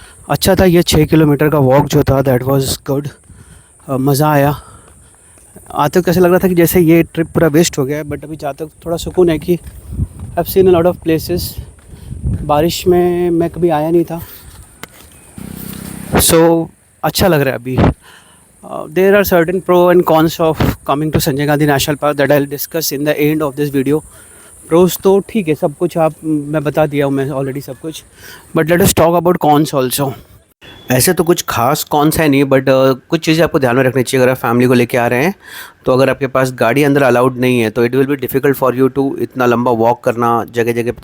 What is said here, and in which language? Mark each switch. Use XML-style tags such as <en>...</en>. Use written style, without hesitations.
<hi>अच्छा था ये 6 किलोमीटर का वॉक जो था,</hi> <en>That was good.</en> <hi>मज़ा आया। आते कैसे लग रहा था कि जैसे ये ट्रिप पूरा वेस्ट हो गया है, बट अभी जाते थोड़ा सुकून है कि</hi> <en>I have seen a lot of places.</en> <hi>बारिश में मैं कभी आया नहीं था, सो अच्छा लग रहा है अभी।</hi> <en>There are certain pro and cons of coming to Sanjay Gandhi national park that I'll discuss in the end of this video.</en> <hi>Pros तो ठीक है, सब कुछ मैं बता दिया हूँ मैं ऑलरेडी सब कुछ,</hi> <en>but let us talk about cons also.</en> <hi>ऐसे तो कुछ खास कौन सा है नहीं, बट कुछ चीज़ें आपको ध्यान में रखनी चाहिए अगर आप फैमिली को लेके आ रहे हैं। तो अगर आपके पास गाड़ी अंदर अलाउड नहीं है तो</hi> <en>it will be difficult for you to</en> <hi>इतना लंबा वॉक करना जगह जगह पे।</hi>